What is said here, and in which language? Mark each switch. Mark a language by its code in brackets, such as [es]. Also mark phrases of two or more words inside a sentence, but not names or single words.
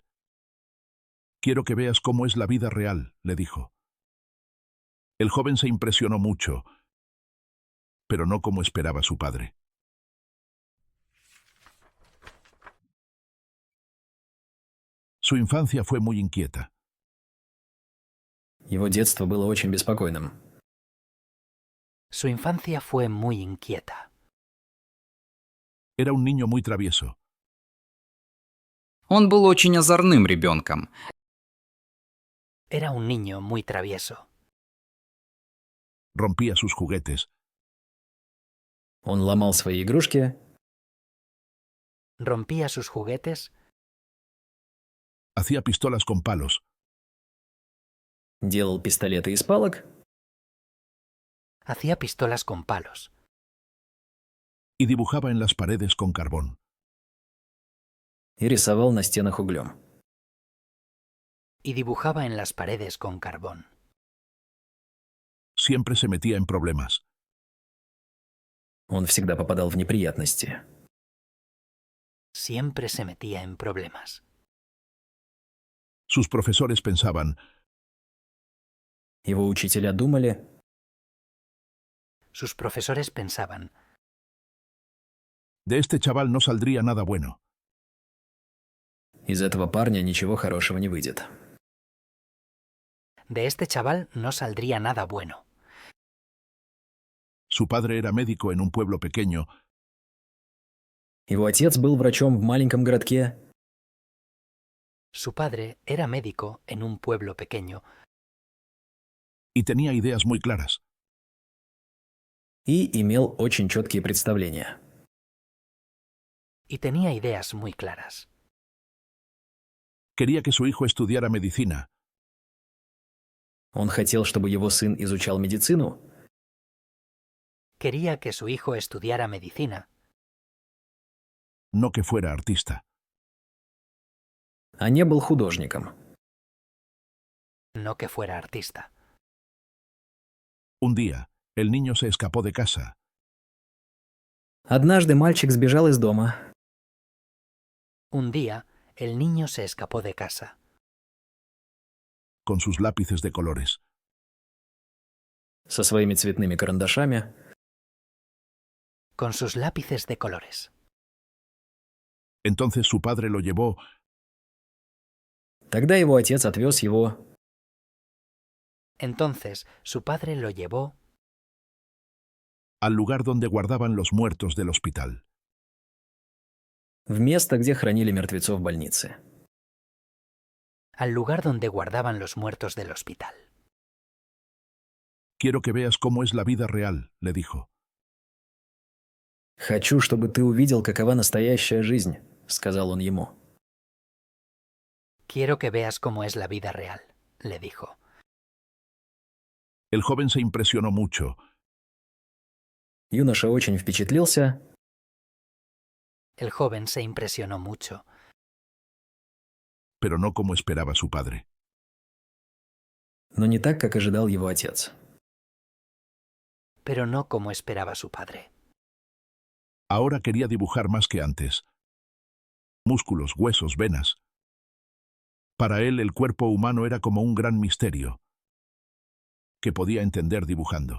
[es] «Quiero que veas cómo es la vida real», le dijo. El joven se impresionó mucho, pero no como esperaba su padre. Su infancia fue muy inquieta. [ru] Его детство было очень беспокойным. [es] Su infancia fue muy inquieta. Era un niño muy travieso. [ru] Он был очень озорным ребенком. [es] Era un niño muy travieso. Rompía sus juguetes, [ru] Он ломал свои игрушки, [es] Rompía sus juguetes, hacía pistolas con palos [ru] делал пистолеты из палок [es] hacía pistolas con palos y dibujaba en las paredes con carbón. [ru] и рисовал на стенах углем. [es] y dibujaba en las paredes con carbón. Siempre se metía en problemas. [ru] Он всегда попадал в неприятности. [es] Siempre se metía en problemas. Sus profesores pensaban, [ru] Его учителя думали, [es] Sus profesores pensaban, de este chaval no saldría nada bueno. [ru] из этого парня ничего хорошего не выйдет. [es] de este chaval no saldría nada bueno. Su padre era médico en un pueblo pequeño [ru] Его отец был врачом в маленьком городке [es] Su padre era médico en un pueblo pequeño y tenía ideas muy claras. [ru] и имел очень четкие представления. [es] y tenía ideas muy claras. Quería que su hijo estudiara medicina, [ru] Он хотел, чтобы его сын изучал медицину, [es] Quería que su hijo estudiara medicina, no que fuera artista. [ru] а не был художником. [es] no que fuera artista. Un día, el niño se escapó de casa. [ru] Однажды мальчик сбежал из дома [es] Un día, el niño se escapó de casa, Con sus lápices de colores. [ru] со своими цветными карандашами. [es] con sus lápices de colores. Entonces su padre lo llevó [ru] Тогда его отец отвез его [es] Entonces, su padre lo llevó al lugar donde guardaban los muertos del hospital. [ru] в место, где хранили мертвецов в больнице. [es] al lugar donde guardaban los muertos del hospital. Quiero que veas cómo es la vida real, le dijo. [ru] «Хочу, чтобы ты увидел, какова настоящая жизнь», — сказал он ему. [es] Quiero que veas cómo es la vida real, le dijo. El joven se impresionó mucho, [ru] Юноша очень впечатлился, [es] El joven se impresionó mucho, pero no como esperaba su padre. [ru] но не так, как ожидал его отец. [es] pero no como esperaba su padre. Ahora quería dibujar más que antes. Músculos, huesos, venas. Para él el cuerpo humano era como un gran misterio, que podía entender dibujando.